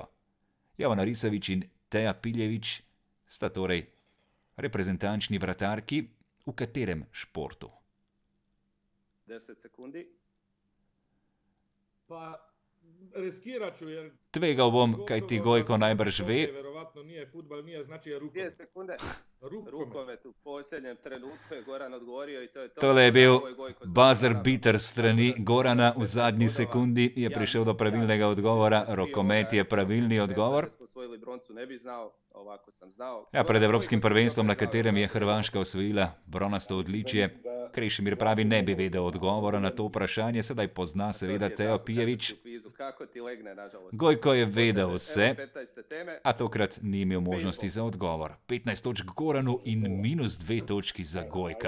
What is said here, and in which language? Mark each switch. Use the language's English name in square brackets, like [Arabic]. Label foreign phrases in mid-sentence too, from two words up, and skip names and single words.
[Slovenian] Jovana Rizović in Teja Piljević sta torej reprezentančni vratarki v katerem športu? [Croatian] 10 sekundi. Pa riskirat ću jer... [Slovenian] Tvegal bom, kaj ti Gojko najbrž ve. [Croatian] Verovatno nije futbal, nije, znači je 2 rukomet. sekunde. Rukomet. Rukomet u posljednjem trenutku je Goran odgovorio i to je to. [Slovenian] Tole je bil [Croatian] Ovo je Gojko [English] buzzer [Croatian] znao. [Slovenian] beater strani Gorana. V zadnji sekundi je prišel do pravilnega odgovora. Rokomet je pravilni odgovor. [Croatian] Da smo osvojili broncu, ne bi znao, ovako sam znao. [Slovenian] Ja, pred evropskim prvenstvom, na katerem je Hrvaška osvojila bronasto odličje, Krešimir pravi, ne bi vedel odgovora na to vprašanje, sedaj pozna seveda Tejo Pijević. [Croatian] Kako ti legne, nažalost. [Slovenian] Gojko je vedel vse, [Croatian] Evo 15. teme. [Slovenian] a tokrat ni imel možnosti za odgovor. 15 točk Goranu in -2 točki za Gojka.